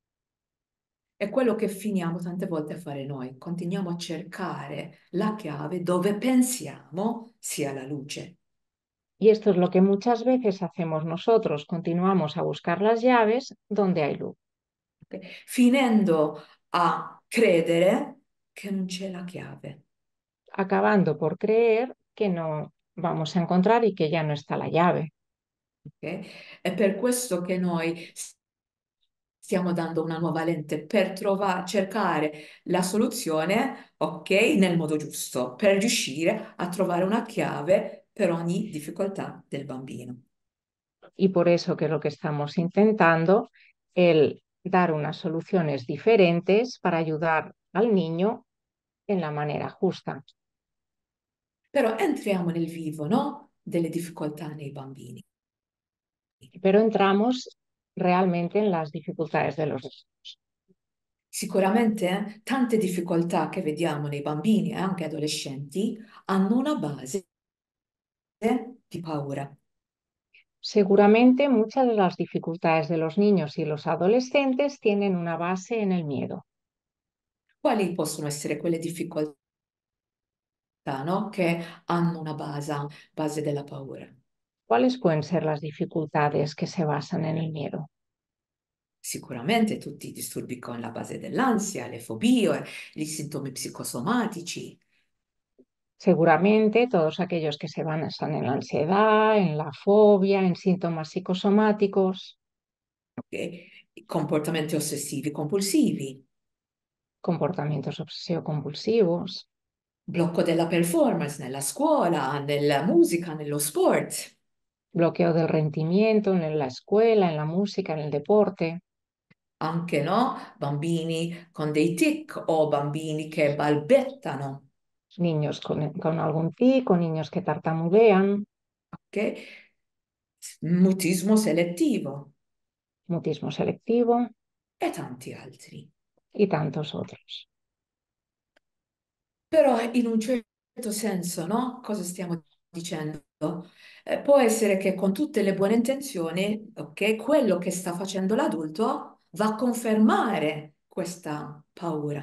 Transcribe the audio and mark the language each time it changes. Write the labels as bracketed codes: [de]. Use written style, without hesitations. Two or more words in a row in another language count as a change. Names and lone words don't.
[it] È quello che finiamo tante volte a fare noi, continuiamo a cercare la chiave dove pensiamo sia la luce. [es] Y esto es lo que muchas veces hacemos nosotros, continuamos a buscar las llaves donde hay luz, [it] Ok? Finendo a credere che non c'è la chiave. [es] acabando por creer que no vamos a encontrar y que ya no está la llave. [it] Ok? È per questo che noi stiamo dando una nuova lente per trovare, cercare la soluzione, ok, nel modo giusto, per riuscire a trovare una chiave per ogni difficoltà del bambino. [es] Y por eso que lo que estamos intentando, el dar unas soluciones diferentes para ayudar al niño en la manera justa. [it] Però entriamo nel vivo, no? Delle difficoltà nei bambini. [es] Pero entramos realmente en las dificultades de los niños. [it] Sicuramente tante difficoltà che vediamo nei bambini e anche adolescenti hanno una base di paura. [es] Seguramente muchas de las dificultades de los niños y los adolescentes tienen una base en el miedo. [it] Quali possono essere quelle difficoltà, no? Che hanno una base della paura? [es] ¿Cuáles pueden ser las dificultades que se basan en el miedo? [it] Sicuramente tutti i disturbi con la base dell'ansia, le fobie, gli sintomi psicosomatici, [es] Seguramente todos aquellos que se basan en la ansiedad, en la fobia, en síntomas psicosomáticos, [it] ok? I comportamenti ossessivi compulsivi, [es] comportamientos obsesivo-compulsivos, [it] blocco della performance nella scuola, nella musica, nello sport. [es] bloqueo del rendimiento en la escuela, en la música, en el deporte, [it] Anche no, bambini con dei tic o bambini che balbettano, [es] niños con algún tic o niños que tartamudean, [it] ok? Mutismo selettivo [es] mutismo selectivo [it] e tanti altri. [es] y tantos otros. [it] Però in un certo senso, no? Cosa stiamo dicendo? Può essere che con tutte le buone intenzioni, ok, quello che sta facendo l'adulto va a confermare questa paura.